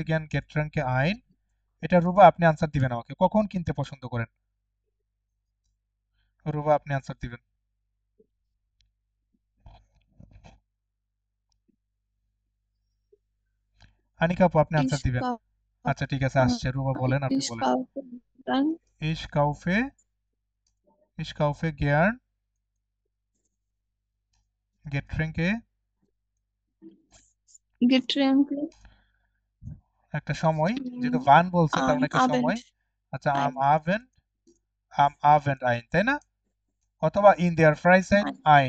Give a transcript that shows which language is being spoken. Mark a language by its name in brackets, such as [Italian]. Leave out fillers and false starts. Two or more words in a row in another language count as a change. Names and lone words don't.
[German] Sie gern Getränke ein, [Bangla] এটা রুবা আপনি আনসার দিবেন আমাকে, কখন কিনতে পছন্দ করেন? রুবা আপনি আনসার দিবেন। আনিকা আপু আপনি আনসার Ich দিবেন। আচ্ছা ঠিক আছে, আসছে, রুবা বলেন, আপনি ich বলেন। [German] kaufe gern ich kaufe gern Getränke Getränke [Bangla] একটা সময়, যেহেতু ভান বলছে তার am মানে একটা সময়। Abend আচ্ছা ein. [German] am Abend ein, [Bangla] তাই না? অথবা [German] in der Freizeit ein,